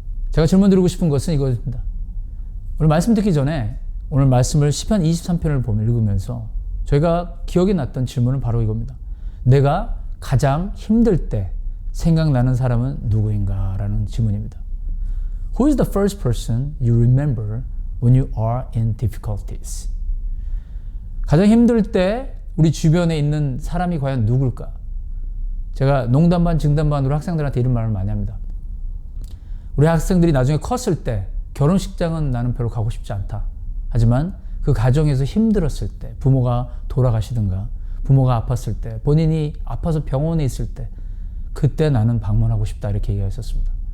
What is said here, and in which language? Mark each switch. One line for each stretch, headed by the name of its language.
Korean: 제가 질문 드리고 싶은 것은 이것입니다. 오늘 말씀 듣기 전에 오늘 말씀을 시편 23편을 읽으면서 저희가 기억이 났던 질문은 바로 이겁니다. 내가 가장 힘들 때 생각나는 사람은 누구인가? 라는 질문입니다.
English: Who is the first person you remember when you are in difficulties?
Korean: 가장 힘들 때 우리 주변에 있는 사람이 과연 누굴까? 제가 농담 반 증담 반으로 학생들한테 이런 말을 많이 합니다. 우리 학생들이 나중에 컸을 때 결혼식장은 나는 별로 가고 싶지 않다. 하지만 그 가정에서 힘들었을 때, 부모가 돌아가시든가 부모가 아팠을 때, 본인이 아파서 병원에 있을 때, 그때 나는 방문하고 싶다, 이렇게 얘기했었습니다.